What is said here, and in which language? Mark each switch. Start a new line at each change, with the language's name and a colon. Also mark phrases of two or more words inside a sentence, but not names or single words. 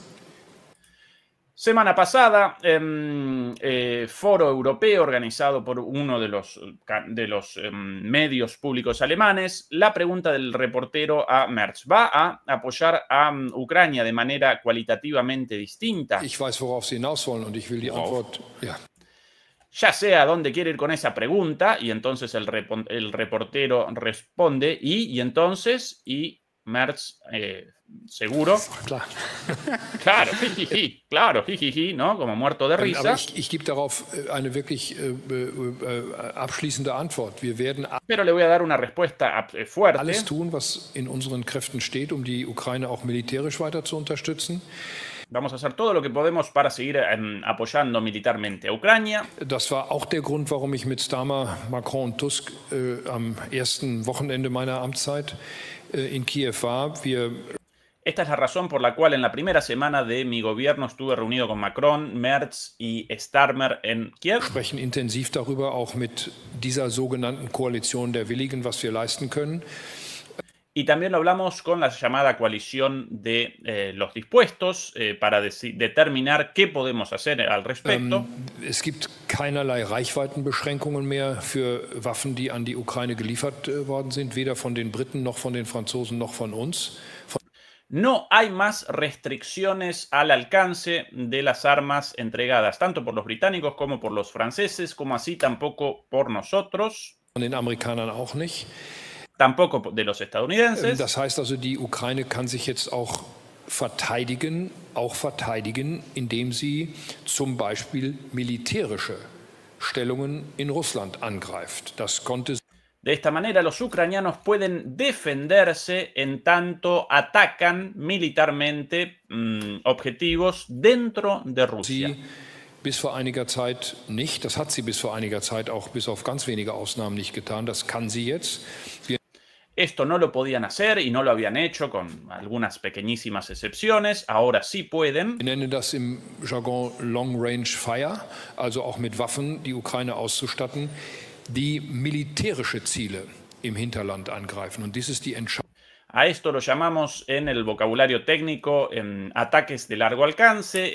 Spanish: Semana pasada, foro europeo organizado por uno de los medios públicos alemanes, la pregunta del reportero a Merz: ¿va a apoyar a Ucrania de manera cualitativamente distinta?
German: Ich weiß, worauf Sie hinaus wollen, und ich will die Antwort, ja.
Spanish: Ya sé a dónde quiere ir con esa pregunta, y entonces el reportero responde, y entonces, Merz, seguro.
German: Klar.
Spanish: Claro, jijiji, claro, jijiji, ¿no? Como muerto de risa.
German: Aber ich gebe darauf eine wirklich abschließende Antwort. Wir werden
Spanish: Pero le voy a dar una respuesta fuerte.
German: Alles tun, was in unseren Kräften steht, um die Ukraine auch militärisch weiter zu unterstützen.
Spanish: Vamos a hacer todo lo que podemos para seguir apoyando militarmente a Ucrania.
German: Das war auch der Grund, warum ich mit Starmer, Macron und Tusk am ersten Wochenende meiner Amtszeit in Kiew war.
Spanish: Esta es la razón por la cual en la primera semana de mi gobierno estuve reunido con Macron, Merz y Starmer en Kiew.
German: Wir sprechen intensiv darüber, auch mit dieser sogenannten Koalition der Willigen, was wir leisten können.
Spanish: Y también lo hablamos con la llamada coalición de los dispuestos para determinar qué podemos hacer al respecto.
German: Es gibt keinerlei Reichweitenbeschränkungen mehr für Waffen, die an die Ukraine geliefert worden sind, weder von den Briten noch von den Franzosen noch von uns.
Spanish: No hay más restricciones al alcance de las armas entregadas, tanto por los británicos como por los franceses, como así tampoco por nosotros.
German: Von den Amerikanern auch nicht.
Spanish: Tampoco de los estadounidenses.
German: Das heißt also, die Ukraine kann sich jetzt auch verteidigen, indem sie zum Beispiel militärische Stellungen in Russland angreift. Das konnte.
Spanish: De esta manera, los ucranianos pueden defenderse en tanto atacan militarmente objetivos dentro de Rusia.
German: Bis vor einiger Zeit nicht. Das hat sie bis vor einiger Zeit auch bis auf ganz wenige Ausnahmen nicht getan. Das kann sie jetzt.
Spanish: Esto no lo podían hacer y no lo habían hecho, con algunas pequeñísimas excepciones. Ahora sí pueden.
German: Wir nennen das im Jargon
English: Long Range Fire,
German: also auch mit Waffen die Ukraine auszustatten, die militärische Ziele im Hinterland angreifen. Und dies ist die Entscheidung.
Spanish: A esto lo llamamos en el vocabulario técnico ataques de largo alcance.